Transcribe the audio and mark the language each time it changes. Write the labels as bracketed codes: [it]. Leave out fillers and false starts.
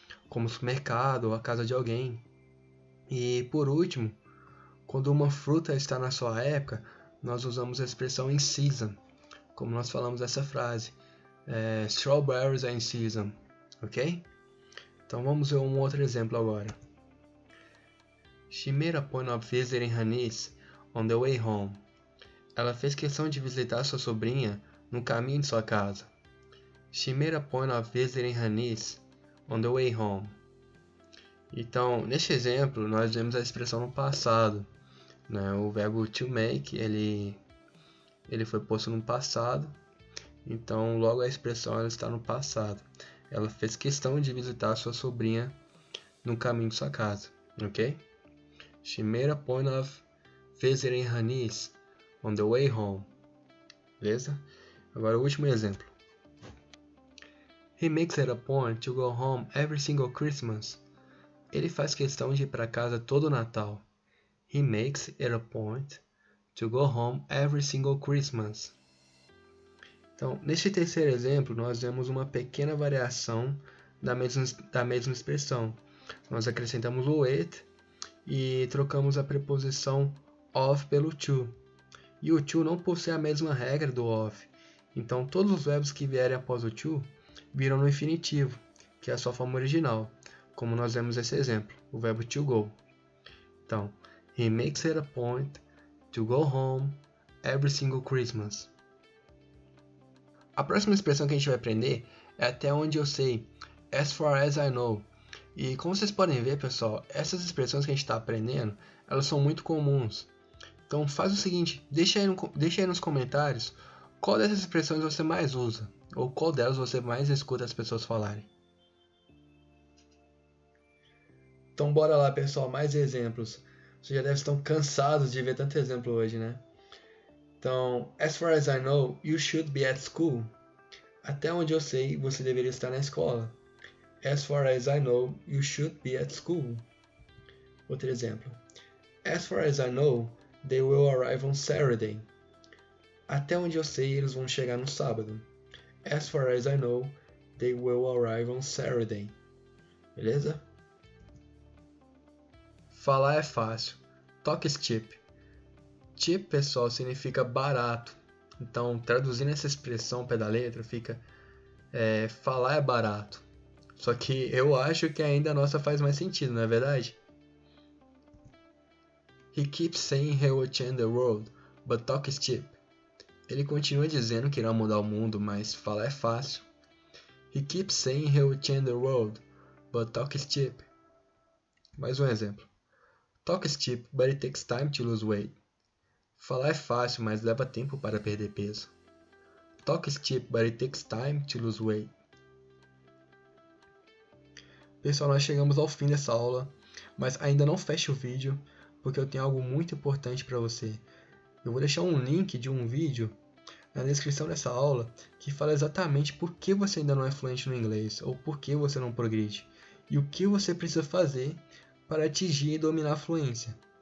[pt] Como o supermercado ou a casa de alguém. E por último, quando uma fruta está na sua época, nós usamos a expressão in season, como nós falamos essa frase, [en] strawberries are in season, [pt] ok? Então vamos ver um outro exemplo agora. [en] She made a point of visiting her niece on the way home. [pt] Ela fez questão de visitar sua sobrinha no caminho de sua casa. [en] She made a point of visiting her niece on the way home. [pt] Então, neste exemplo, nós vemos a expressão no passado, né? O verbo to make, ele foi posto no passado, então logo a expressão ela está no passado. Ela fez questão de visitar sua sobrinha no caminho de sua casa, ok? [en] She made a point of visiting her niece on the way home. [pt] Beleza? Agora o último exemplo. [en] He makes it a point to go home every single Christmas. [pt] Ele faz questão de ir para casa todo Natal. [en] He makes it a point to go home every single Christmas. [pt] Então, neste terceiro exemplo, nós vemos uma pequena variação da mesma expressão. Nós acrescentamos o it e trocamos a preposição of pelo to. E o to não possui a mesma regra do of. Então, todos os verbos que vierem após o to viram no infinitivo, que é a sua forma original, como nós vemos nesse exemplo, o verbo to go. [en] Então, he makes it a point to go home every single Christmas. [pt] A próxima expressão que a gente vai aprender é até onde eu sei, [en] as far as I know. [pt] E como vocês podem ver, pessoal, essas expressões que a gente está aprendendo, elas são muito comuns. Então faz o seguinte, deixa aí nos comentários qual dessas expressões você mais usa, ou qual delas você mais escuta as pessoas falarem. Então bora lá, pessoal, mais exemplos. Vocês já devem estar cansados de ver tanto exemplo hoje, né? [en] Então, as far as I know, you should be at school. [pt] Até onde eu sei, você deveria estar na escola. [en] As far as I know, you should be at school. [pt] Outro exemplo. [en] As far as I know, they will arrive on Saturday. [pt] Até onde eu sei, eles vão chegar no sábado. [en] As far as I know, they will arrive on Saturday. [pt] Beleza? Falar é fácil. [en] Talk is cheap. [pt] Cheap, pessoal, significa barato. Então, traduzindo essa expressão ao pé da letra, fica falar é barato. Só que eu acho que ainda a nossa faz mais sentido, não é verdade? [en] He keeps saying he will change the world, but talk is cheap. [pt] Ele continua dizendo que irá mudar o mundo, mas falar é fácil. [en] He keeps saying he will change the world, but talk is cheap. [pt] Mais um exemplo. [en] Talk is cheap, but it takes time to lose weight. [pt] Falar é fácil, mas leva tempo para perder peso. [en] Talk is cheap, but it takes time to lose weight. [pt] Pessoal, nós chegamos ao fim dessa aula, mas ainda não feche o vídeo, porque eu tenho algo muito importante para você. Eu vou deixar um link de um vídeo na descrição dessa aula que fala exatamente por que você ainda não é fluente no inglês, ou por que você não progride, e o que você precisa fazer para atingir e dominar a fluência.